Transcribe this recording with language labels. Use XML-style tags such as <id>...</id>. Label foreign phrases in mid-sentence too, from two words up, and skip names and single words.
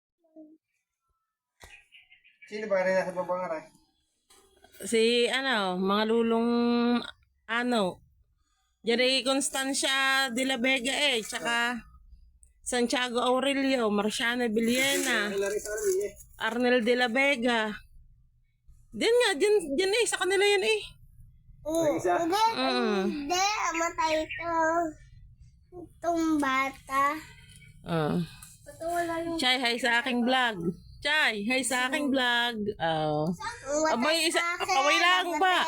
<tl>Sino ba rin nasa babang aray? Si mga lulong Jerry Constancia de la Vega tsaka Santiago Aurelio, Marciano Villena, Arnel de la Vega. Diyan sa kanila yan Hindi, matay ito. Itong bata. Chay, hi sa aking vlog. Chay, hi sa aking vlog. Abay, kaway lang ba?</tl>